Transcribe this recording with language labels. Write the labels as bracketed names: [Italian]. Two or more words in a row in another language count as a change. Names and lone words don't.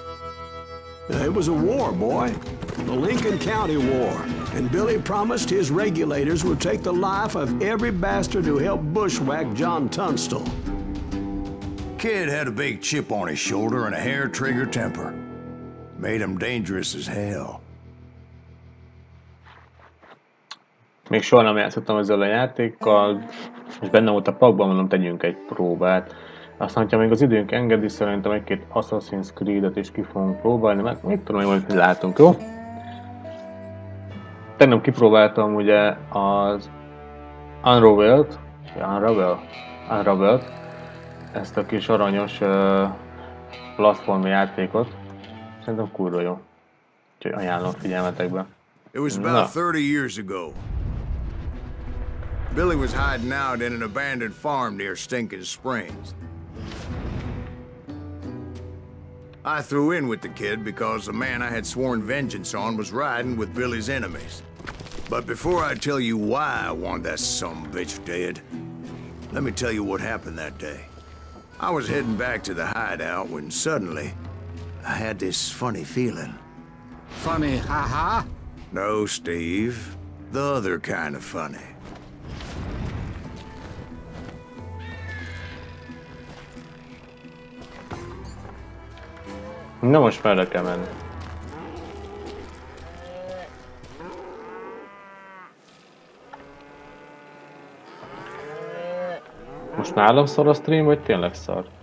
[English] It was a war, boy. The Lincoln County War. And Billy promised his regulators would take the life of every bastard who helped bushwhack John Tunstall. Kid had a big chip on his shoulder and a hair-trigger temper. Made him dangerous as hell. [Hungarian] Még soha nem játszottam ezzel a játékkal, és benne volt a pakban, mondom, tegyünk egy próbát. Aztán, ha még az időnk engedi, szerintem egy-két Assassin's Creed-et is ki fogunk próbálni, mert még tudom, hogy látunk, jó? Tegnap kipróbáltam ugye az Unraveled, ezt a kis aranyos platform játékot. Szerintem kurva jó. Úgyhogy ajánlom figyelmetekbe. [English] It was about 30 years ago. Billy was hiding out in an abandoned farm near Stinking Springs. I threw in with the kid because the man I had sworn vengeance on was riding with Billy's enemies. But before I tell you why I want that sumbitch dead, let me tell you what happened that day. I was heading back to the hideout when suddenly I had this funny feeling. Funny, haha? No, Steve. The other kind of funny. [Hungarian] Na most merre kell menni? Most nálam szar a stream, vagy tényleg szar?